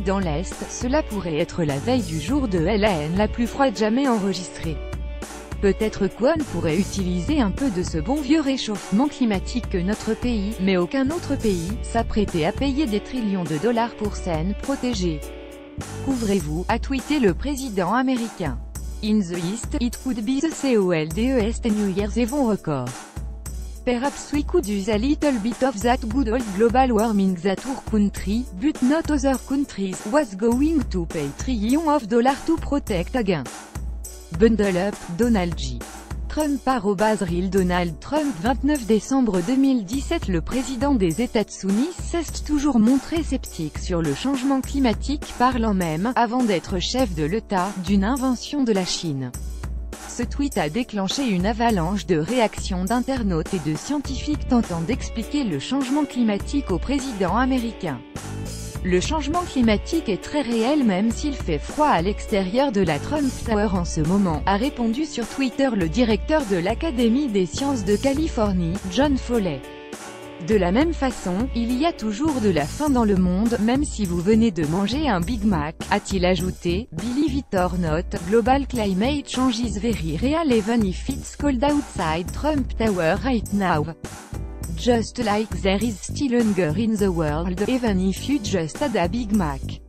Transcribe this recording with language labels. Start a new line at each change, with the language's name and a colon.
French: Dans l'Est, cela pourrait être la veille du jour de l'année la plus froide jamais enregistrée. Peut-être qu'on pourrait utiliser un peu de ce bon vieux réchauffement climatique que notre pays, mais aucun autre pays, s'apprêtait à payer des trillions de dollars pour s'en protéger. Couvrez-vous, a tweeté le président américain.
English: In the East, it could be the coldest New Year's Eve on record. Perhaps we could use a little bit of that good old global warming that our country, but not other countries, was going to pay trillions of dollars to protect again. Bundle up, Donald J.
French: Trump @Real Donald Trump 29 décembre 2017. Le président des États-Unis s'est toujours montré sceptique sur le changement climatique, parlant même, avant d'être chef de l'État, d'une invention de la Chine. Ce tweet a déclenché une avalanche de réactions d'internautes et de scientifiques tentant d'expliquer le changement climatique au président américain. Le changement climatique est très réel même s'il fait froid à l'extérieur de la Trump Tower en ce moment, a répondu sur Twitter le directeur de l'Académie des sciences de Californie, John Foley. De la même façon, il y a toujours de la faim dans le monde, même si vous venez de manger un Big Mac, a-t-il ajouté.
English: Believe it or not, global climate change is very real even if it's cold outside Trump Tower right now. Just like there is still hunger in the world, even if you just had a Big Mac.